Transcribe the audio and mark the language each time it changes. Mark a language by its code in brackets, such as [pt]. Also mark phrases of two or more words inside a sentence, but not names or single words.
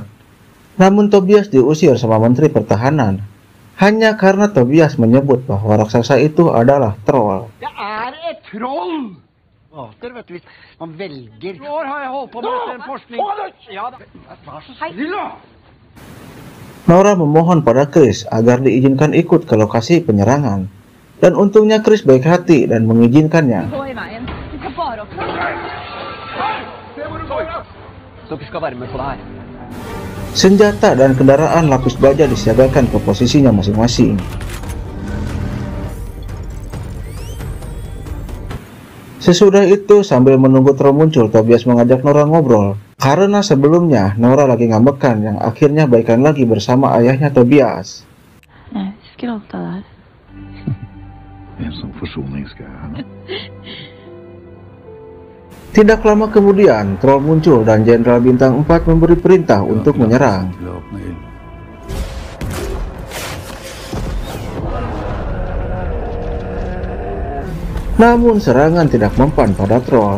[id] Namun Tobias diusir sama Menteri Pertahanan hanya karena Tobias menyebut bahwa raksasa itu adalah troll. [no] Det er et troll! Vet du, man velger. Nå har jeg holdt på med dette forskning. Ja, vær så snill da! [id] Nora memohon pada Chris agar diizinkan ikut ke lokasi penyerangan. Dan untungnya Chris baik hati dan mengizinkannya. [no] Gå i veien. Vi skal bare opp. Dere skal være med på det her. [id] Senjata dan kendaraan lapis baja disiagakan ke posisinya masing-masing. Sesudah itu, sambil menunggu troll muncul, Tobias mengajak Nora ngobrol. Karena sebelumnya Nora lagi ngambekan yang akhirnya baikan lagi bersama ayahnya Tobias. [no] Jeg husker alt det der. En sånn forsoning skal jeg ha nå. [id] Tidak lama kemudian, troll muncul dan Jenderal Bintang 4 memberi perintah untuk menyerang. [no] Til å åpne ild. [id] Namun serangan tidak mempan pada troll.